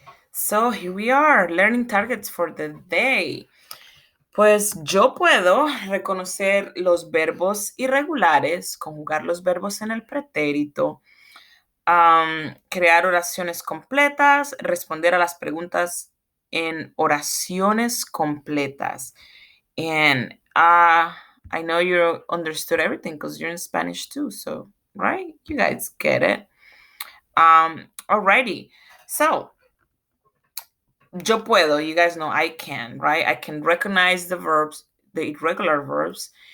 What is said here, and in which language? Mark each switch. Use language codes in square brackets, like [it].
[en] So here we are, learning targets for the day. [es] Pues yo puedo reconocer los verbos irregulares, conjugar los verbos en el pretérito, crear oraciones completas, responder a las preguntas en oraciones completas. [en] And I know you understood everything because you're in Spanish too, so right? You guys get it. Alrighty. So [es] yo puedo, [en] you guys know I can, right? I can recognize the verbs, the irregular verbs.